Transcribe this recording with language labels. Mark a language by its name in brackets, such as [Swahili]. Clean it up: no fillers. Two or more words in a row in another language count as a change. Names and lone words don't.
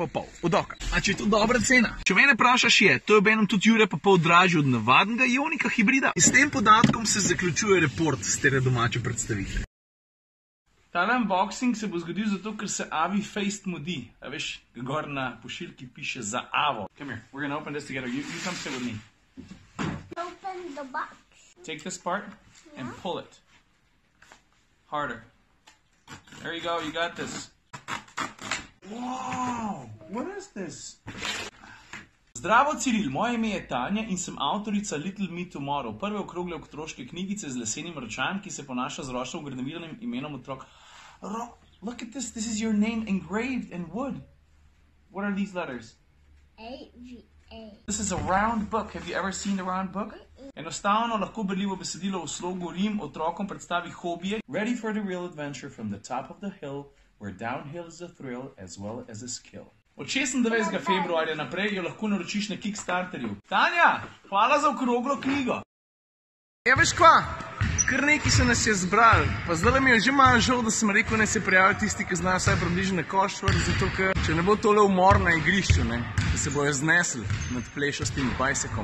[Slovenian] Od oka. A če je to dobra cena? Če mene vprašaš, je, to je obenem tudi 1,5 jurja dražje od navadnega Ionika hibrida. In s tem podatkom se zaključuje report s tere domače predstavitve. Tale unboxing se bo zgodil zato, ker se Avi Faced mudi. A veš, gor na pošiljki piše za Avo. [English] Come here, we're gonna open this together. You come sit with me. Open the box. Take this part and pull it. Harder. There you go, you got this. Wow, what is this? [Slovenian] Zdravo, Ciril, moje ime je Tanja in sem avtorica Little Me Tomorrow, prve okrogle otroške knjigice z lesenim ročajem, ki se ponaša z ročno ugraviranim imenom otrok. [English] Look at this, this is your name engraved in wood. What are these letters? A-V-A. This is a round book. Have you ever seen the round book? [Slovenian] Enostavno, lahko berljivo besedilo v slogu rim otrokom predstavi hobije. [English] Ready for the real adventure from the top of the hill, where downhill is a thrill as well as a skill. [Slovenian] Od 26. februarja naprej jo lahko naročiš na Kickstarterju. Tanja, hvala za okroglo knjigo. Ja, veš kva? Kar neki se nas je zbrali. Pa zdaj mi je že malo žal, da sem rekel, naj se prijavijo tisti, ki znajo vsaj približno košvar, zato ker če ne bo tole umor na igrišču, da se bojo znesli nad plešastim bajsekom.